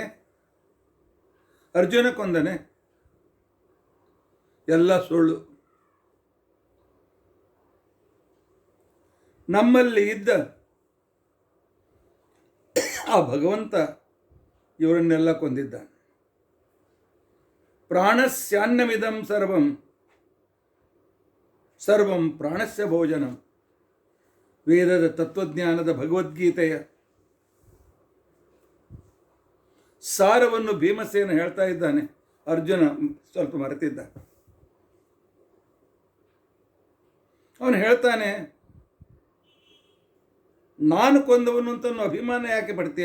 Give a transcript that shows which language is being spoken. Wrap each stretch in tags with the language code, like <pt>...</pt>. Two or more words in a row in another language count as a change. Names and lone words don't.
<kn>ಅರ್ಜುನ ಕೊಂದನೆ? ಎಲ್ಲ ಸುಳ್ಳು. ನಮ್ಮಲ್ಲಿ ಇದ್ದ ಆ ಭಗವಂತ ಇವರನ್ನೆಲ್ಲ ಕೊಂದಿದ್ದಾನೆ.</kn> <sa>ಪ್ರಾಣಸ್ಯಾನ್ನಮಿದಂ ಸರ್ವಂ ಸರ್ವಂ ಪ್ರಾಣಸ್ಯ ಭೋಜನಂ.</sa> <kn>ವೇದದ ತತ್ವಜ್ಞಾನದ ಭಗವದ್ಗೀತೆಯ ಸಾರವನ್ನು ಭೀಮಸೇನ ಹೇಳ್ತಾ ಇದ್ದಾನೆ. ಅರ್ಜುನ ಸ್ವಲ್ಪ ಮರೆತಿದ್ದ. ಅವನು ಹೇಳ್ತಾನೆ, ನಾನು ಕೊಂದವನು ಅಂತ ಅಭಿಮಾನ ಯಾಕೆ ಪಡ್ತೀಯ?</kn>